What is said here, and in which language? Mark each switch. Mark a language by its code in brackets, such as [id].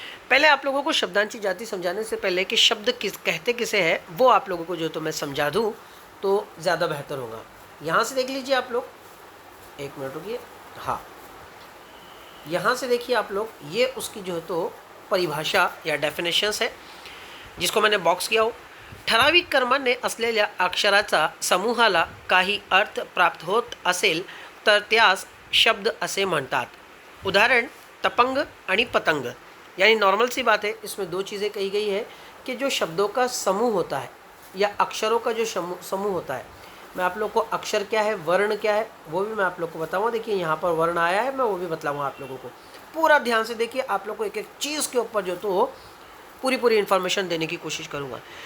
[hi] पहले आप लोगों को शब्दांची जाति समझाने से पहले कि शब्द कहते किसे हैं वो आप लोगों को जो तो मैं समझा दूँ तो ज़्यादा बेहतर होगा। यहाँ से देख लीजिए आप लोग, एक मिनट रुकिए। हाँ, यहाँ से देखिए आप लोग, ये उसकी जो है तो परिभाषा या डेफिनेशन्स है जिसको मैंने बॉक्स किया हो। [mr] ठराविक कर्माने असलेल्या अक्षराचा समूहाला काही अर्थ प्राप्त होत असेल तर त्यास शब्द असे म्हणतात। उदाहरण तपंग आणि पतंग। [hi] यानी नॉर्मल सी बात है, इसमें दो चीज़ें कही गई है कि जो शब्दों का समूह होता है या अक्षरों का जो समूह होता है। मैं आप लोग को अक्षर क्या है, वर्ण क्या है, वो भी मैं आप लोग को बताऊँगा। देखिए, यहाँ पर वर्ण आया है, मैं वो भी बताऊँगा आप लोगों को। पूरा ध्यान से देखिए, आप लोग को एक एक चीज़ के ऊपर जो तो पूरी इन्फॉर्मेशन देने की कोशिश करूँगा।